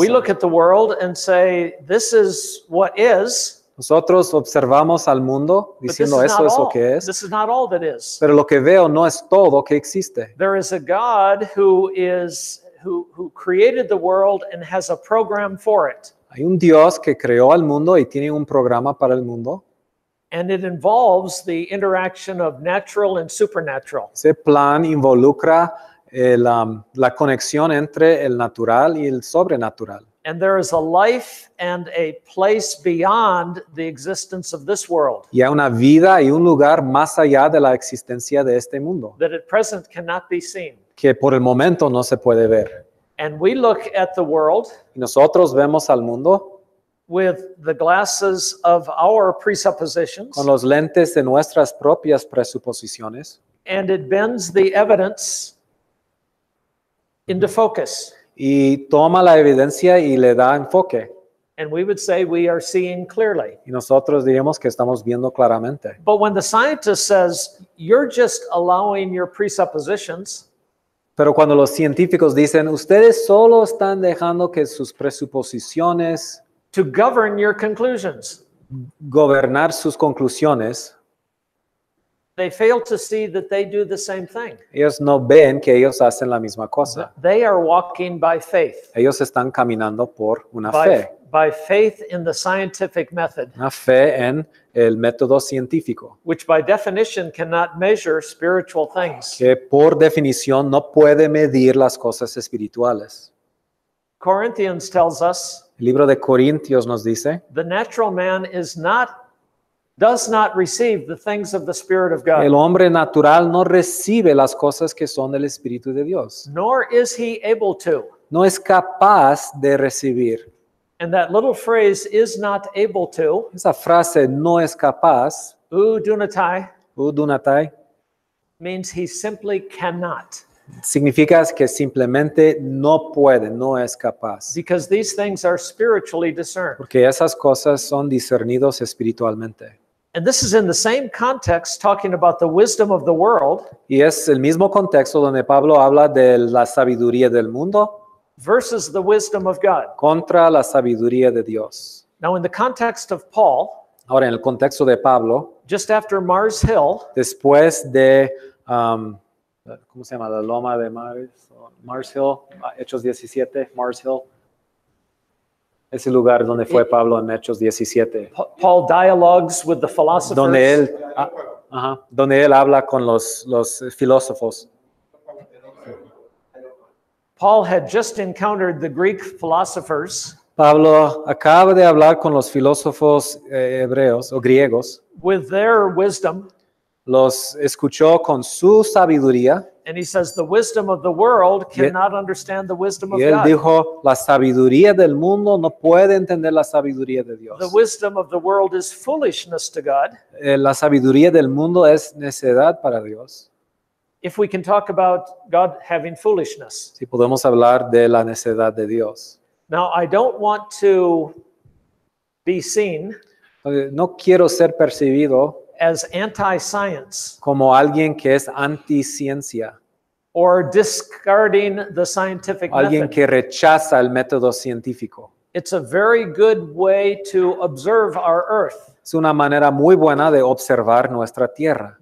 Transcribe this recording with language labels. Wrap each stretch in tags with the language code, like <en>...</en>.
<en>We look at the world and say, this is what is,</en> <es>Nosotros observamos al mundo</es> <en>but this</en> <es>diciendo</es> <en>is</en> <es>eso</es> <en>not</en> <es>es lo</es> <en>all.</en> <es>que es,</es> <en>This is not all that is.</en> <es>pero lo que veo no es todo que existe.</es> <en>There is a God who created the world and has a program for it.</en> <es>Hay un Dios que creó al mundo y tiene un programa para el mundo.</es> <en>And it involves the interaction of natural and supernatural.</en> <es>Ese plan involucra la conexión entre el natural y el sobrenatural.</es> <en>And there is a life and a place beyond the existence of this world</en> <es>Y hay una vida y un lugar más allá de la existencia de este mundo,</es> <en>that at present cannot be seen.</en> <es>que por el momento no se puede ver.</es> <en>And we look at the world</en> <es>Y nosotros vemos al mundo</es> <en>with the glasses of our presuppositions,</en> <es>con los lentes de nuestras propias presuposiciones</es> <en>and it bends the evidence into focus.</en> <es>y toma la evidencia y le da enfoque.</es> <en>And we would say we are seeing clearly.</en> <es>Y nosotros diríamos que estamos viendo claramente.</es> <en>But when the scientist says, you're just allowing your presuppositions,</en> <es>Pero cuando los científicos dicen, ustedes solo están dejando que sus presuposiciones</es> <en>to govern your conclusions,</en> <es>gobernar sus conclusiones,</es> <en>they fail to see that they do the same thing.</en> <es>ellos no ven que ellos hacen la misma cosa.</es> <en>They are walking by faith,</en> <es>Ellos están caminando por una fe</es> <en>by faith in the scientific method,</en> <es>en el método científico,</es> <en>which by definition cannot measure spiritual things.</en> <es>que por definición no puede medir las cosas espirituales.</es> <en>Corinthians tells us</en> <es>El libro de Corintios nos dice,</es> <en>the natural man does not receive the things of the Spirit of</en> <es>el</es> <en>God,</en> <es>hombre natural no recibe las cosas que son del Espíritu de Dios.</es> <en>nor is he able to.</en> <es>No es capaz de recibir.</es> <en>And that little phrase, is not able to,</en> <es>Esa frase no es capaz,</es> <el>udunatai, udunatai,</el> <en>means he simply cannot.</en> <es>significa que simplemente no puede, no es capaz.</es> <en>Because these things are spiritually discerned.</en> <es>Porque esas cosas son discernidos espiritualmente.</es> <en>And this is in the same context talking about the wisdom of the world</en> <es>Y es el mismo contexto donde Pablo habla de la sabiduría del mundo</es> <en>versus the wisdom of God.</en> <es>contra la sabiduría de Dios.</es> <en>Now, in the context of Paul,</en> <es>Ahora, en el contexto de Pablo,</es> <en>just after Mars Hill,</en> <es>después de, ¿cómo se llama? La loma de Mars Hill, Hechos 17, Mars Hill. Es el lugar donde fue Pablo en Hechos 17.</es> <en>Paul dialogues with the philosophers.</en> <es>Donde él habla con los filósofos.</es> <en>Paul had just encountered the Greek philosophers</en> <es>Pablo acaba de hablar con los filósofos hebreos o griegos.</es> <en>with their wisdom,</en> <es>Los escuchó con su sabiduría.</es> <en>and he says the wisdom of the world cannot understand the wisdom of</en> <es>Y él</es> <en>God.</en> <es>dijo, la sabiduría del mundo no puede entender la sabiduría de Dios.</es> <en>The wisdom of the world is foolishness to God.</en> <es>La sabiduría del mundo es necedad para Dios.</es> <en>If we can talk about God having foolishness.</en> <es>Si podemos hablar de la necedad de Dios.</es> <en>Now, I don't want to be seen</en> <es>No quiero ser percibido</es> <en>as anti-science</en> <es>como alguien que es anticiencia</es> <en>or discarding the scientific</en> <es>alguien</es> <en>method.</en> <es>que rechaza el método científico.</es> <en>It's a very good way to observe our earth,</en> <es>Es una manera muy buena de observar nuestra tierra,</es>